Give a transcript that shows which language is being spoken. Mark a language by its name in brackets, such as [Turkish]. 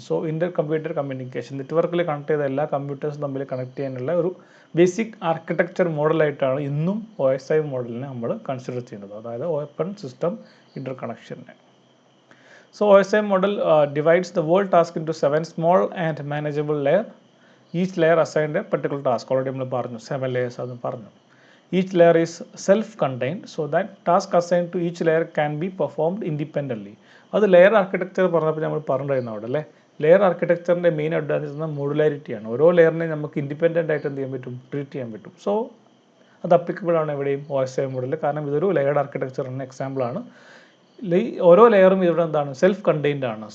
[Malayalam] So ഇൻ്റർ computer communication നെറ്റ്വർക്കിൽ connect ചെയ്ത എല്ലാ കമ്പ്യൂട്ടേഴ്സും തമ്മിൽ കണക്ട് ചെയ്യാനുള്ള ഒരു ബേസിക് ആർക്കിടെക്ചർ മോഡലായിട്ടാണ് ഇന്നും OSI മോഡലിനെ നമ്മൾ കൺസിഡർ ചെയ്യുന്നത്, അതായത് open system inter കണക്ഷനെ. [English] So OSI model divides the world task into 7 small and manageable layer. Each layer assigned a particular task. [Malayalam] Already നമ്മൾ പറഞ്ഞു 7 ലെയേഴ്സ് അത് പറഞ്ഞു. [English] Each layer is self-contained so that task assigned to each layer can be performed independently. [Malayalam] അത് layer architecture പറഞ്ഞപ്പോൾ നമ്മൾ പറഞ്ഞിരുന്നു അവിടെ അല്ലേ. ലെയർ ആർക്കിടെക്ചറിൻ്റെ മെയിൻ അഡ്വാൻറ്റേജ് എന്ന മോഡുലാരിറ്റിയാണ്. ഓരോ ലെയറിനെ നമുക്ക് ഇൻഡിപെൻഡൻ്റ് ആയിട്ട് എന്ത് ചെയ്യാൻ പറ്റും, ട്രീറ്റ് ചെയ്യാൻ പറ്റും. സോ അത് അപ്ലിക്കബിൾ ആണ് എവിടെയും OSI മോഡലിൽ. കാരണം ഇതൊരു ലെയർഡ് ആർക്കിടെക്ചറിൻ്റെ എക്സാമ്പിളാണ്. ഓരോ ലെയറും ഇവിടെ എന്താണ്, സെൽഫ് കണ്ടെയ്ൻഡ് ആണ്.